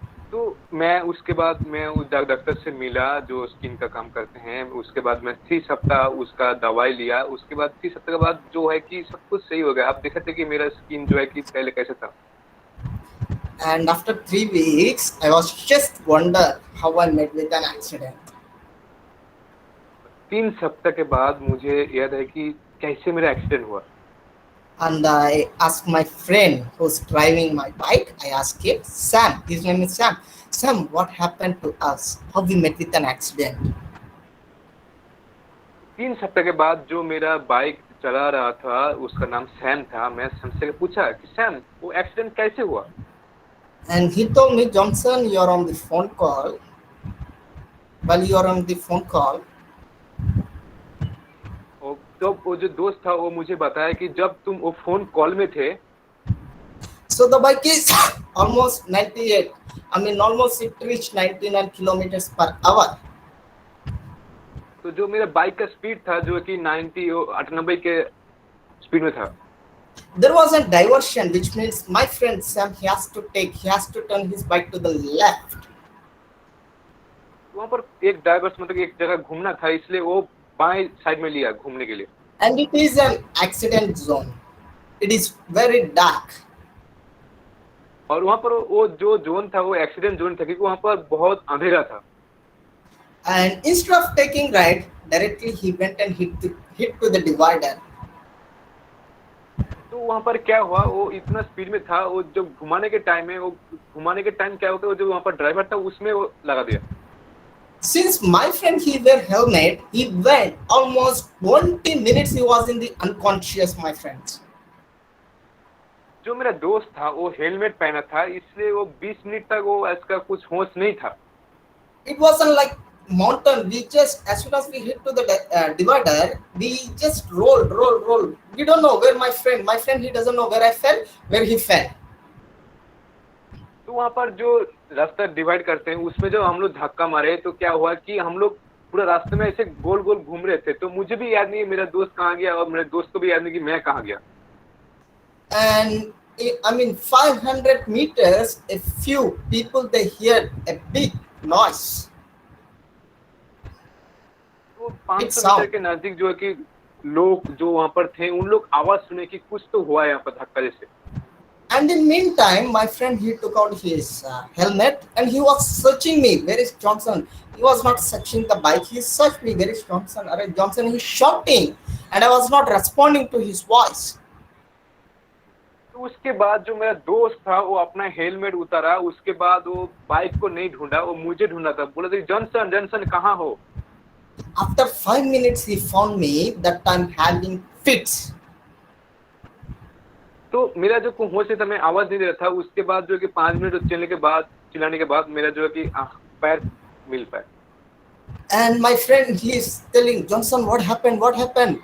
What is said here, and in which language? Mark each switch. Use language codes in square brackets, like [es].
[hi] तो मैं उसके बाद मैं उस डॉक्टर से मिला जो स्किन का काम करते हैं। उसके बाद मैं 3 सप्ताह उसका दवाई लिया। उसके बाद 3 सप्ताह के बाद जो है कि सब कुछ सही हो गया। आप देख सकते कि मेरा स्किन जो है कि पहले कैसे था। [en] And after 3 weeks, I was just wonder how I met with an accident. [hi] 3 सप्ताह के बाद मुझे याद है कि कैसे मेरा एक्सीडेंट हुआ। [en] And I asked my friend who's driving my bike, I asked him, Sam, his name is Sam. Sam, what happened to us? How we met with an accident? [hi] 3 सप्ताह के बाद जो मेरा बाइक चला रहा था उसका नाम सैम था। मैं सैम से पूछा कि सैम वो एक्सीडेंट कैसे हुआ? [en] And he told me, Johnson, you're on the phone call. While you're on the phone call, [hi] तो वो जो दोस्त था वो मुझे बताया कि जब तुम वो फोन कॉल में थे, [en] so the bike is almost 98. I mean, almost it reached 99 kilometers per hour. [hi] तो जो मेरा बाइक का स्पीड था जो कि 98 के स्पीड में था। [en] There was a diversion, which means my friend Sam, he has to turn his bike to the left. [hi] वहाँ पर एक डाइवर्स मतलब एक जगह घूमना था, इसलिए वो बाएं साइड में लिया घूमने के लिए। [en] And it is an accident zone. It is very dark. [hi] और वहाँ पर वो जो जोन था वो एक्सीडेंट जोन था क्योंकि वहाँ पर बहुत अंधेरा था। [en] And instead of taking right, directly he went and hit to the divider. [hi] तो वहां पर क्या हुआ, वो इतना स्पीड में था, वो जब घुमाने के टाइम में, वो घुमाने के टाइम क्या होता है, वो जो वहां पर ड्राइवर था उसमें वो लगा दिया। [en] Since my friend he wear helmet, he went almost 20 minutes. He was in the unconscious, my friends. [hi] जो मेरा दोस्त था वो हेलमेट पहना था, इसलिए वो 20 मिनट तक वो इसका कुछ होश नहीं था। [en] It wasn't like mountain. We just as soon as we hit to the divider, we just roll. We don't know where my friend he doesn't know where I fell, where he fell. [hi] तो वहां पर जो रास्ता divide करते हैं उसमें जब हम लोग धक्का मारे तो क्या हुआ कि हम लोग पूरा रास्ते में ऐसे गोल गोल घूम रहे थे, तो मुझे भी याद नहीं है मेरा दोस्त कहाँ गया और मेरे दोस्त को भी याद नहीं कि मैं कहाँ गया। [en] And I mean 500 meters, a few people they heard a big noise. [hi] तो [en] Big [hi] 500 मीटर [en] sound. [hi] के नजदीक जो है कि लोग जो वहां पर थे उन लोग आवाज सुने कि कुछ तो हुआ है यहाँ पर धक्का जैसे। [en] And in meantime, my friend he took out his helmet and he was searching me. Where is Johnson? He was not searching the bike. He searched me. Where is Johnson? Arey Johnson, he's shouting, and I was not responding to his voice. [hi] तो उसके बाद जो मेरा दोस्त था वो अपना helmet उतारा, उसके बाद वो बाइक को नहीं ढूंढा, वो मुझे ढूंढा था, बोला था जॉनसन जॉनसन कहाँ हो। [en] After 5 minutes, he found me. That time having fits. [hi] तो मेरा जो होश था, मैं आवाज नहीं दे रहा था। उसके बाद जो है कि 5 मिनट चलने के बाद, चिल्लाने के बाद मेरा जो है कि पैर मिल पाए। [en] And my friend, he is telling Johnson, what happened? What happened?